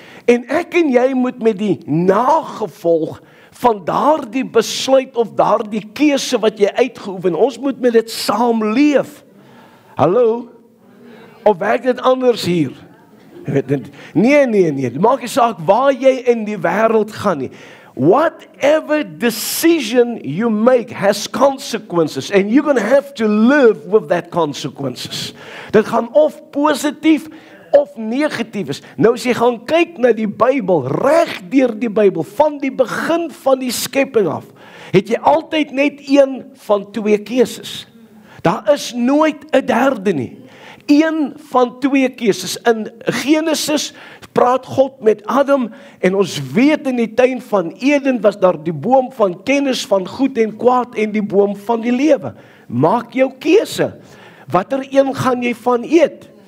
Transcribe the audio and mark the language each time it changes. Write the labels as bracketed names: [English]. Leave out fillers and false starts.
[Afrikaans] En ek en jy moet met die nagevolg van daardie besluit of daardie keuse wat jy uitgeoefen, ons moet met dit saamleef. Hallo? Of werk dit anders hier? Nee. Maak nie saak waar jy in die wêreld gaan nie. [English] Whatever decision you make has consequences, and you're going to have to live with that consequences. [Afrikaans] Dit gaan of positief of negatief is. Nou as jy gaan kyk na die Bybel, reg deur die Bybel, van die begin van die skepping af, het jy altyd net een van twee keuses. Daar is nooit 'n derde nie. Een van twee keuses. In Genesis praat God met Adam, en ons weet in die tuin van Eden was daar die boom van kennis van goed en kwaad en die boom van die lewe. Maak jou keuse. Watter een gaan jy van eet?